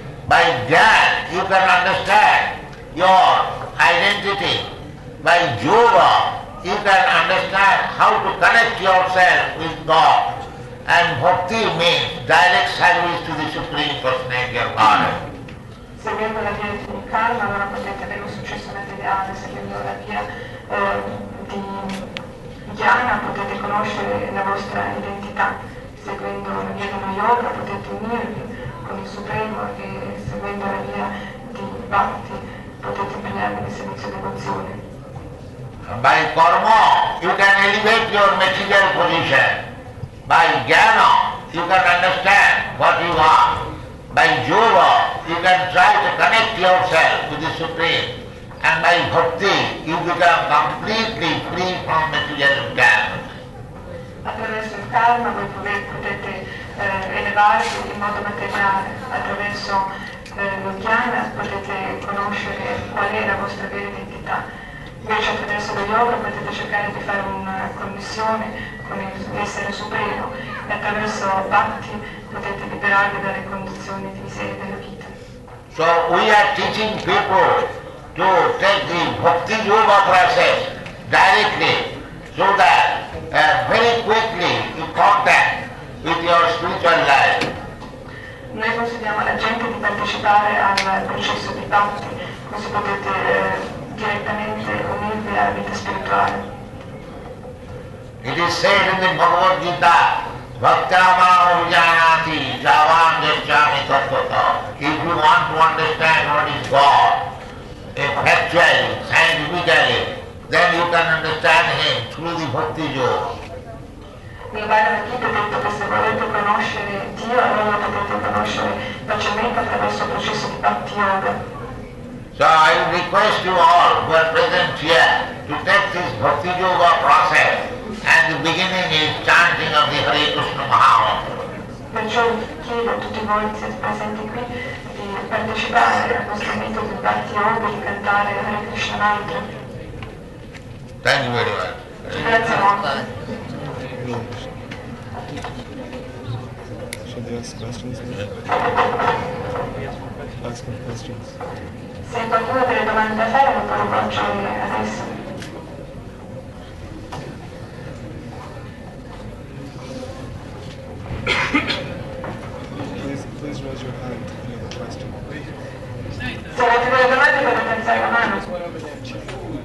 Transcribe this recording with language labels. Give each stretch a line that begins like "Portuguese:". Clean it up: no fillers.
English: By jnana, you can understand your identity. By yoga, you can understand how to connect yourself with God. And bhakti means direct service to the Supreme Personality of Godhead.
Italian: Seguendo la via di karma, allora potete avere un successo materiale. Seguendo la via di jnana potete conoscere la vostra identità. Seguendo la via dello yoga potete unirvi con il Supremo e seguendo la via di bhakti potete impegnarvi nel servizio devozione.
English: By karma, you can elevate your material position. By jnana, you can understand what you are. By yoga, you can try to connect yourself to the Supreme. And by bhakti, you become completely free from material environment.
Italian: Attraverso il karma voi potete elevarvi in modo materiale. Attraverso lo jnana potete conoscere qual è la vostra vera identità. Invece attraverso lo yoga potete cercare di fare una connessione con l'essere supremo e attraverso bhakti potete liberarvi dalle condizioni di miseria della vita.
English: So we are teaching people to take the bhakti yoga process directly so that very quickly you contact with your spiritual life.
Italian: Noi consigliamo alla gente di partecipare al processo di bhakti, così potete direttamente unirvi alla vita spirituale.
English: It is said in the Bhagavad Gita,
Sanskrit: Bhaktyamam Vijanati Javan Gacchami Tattvato.
English: If you want to understand what is God, factually, scientifically, then you can understand Him through the Bhakti Yoga.
Italian: Nel Bhagavad Gita è detto che se volete conoscere Dio, allora potete conoscere facilmente attraverso il processo di Bhakti Yoga.
English: So I request you all who are present here to take this Bhakti Yoga process, and the beginning is chanting of the Hare Krishna Mahamantra.
Italian: Perciò chiedo a tutti voi che siete presenti qui di partecipare al nostro metodo di Bhakti Yoga, di cantare Hare Krishna Mantra.
English: Thank you very much.
Italian: Grazie molto.
English: Should they ask questions? Ask them questions.
Italian: Se qualcuno ha delle domande da fare, lo può rivolgere adesso.
English: Please raise your hand if you have a question.
Italian: Se avete delle domande potete alzare la mano.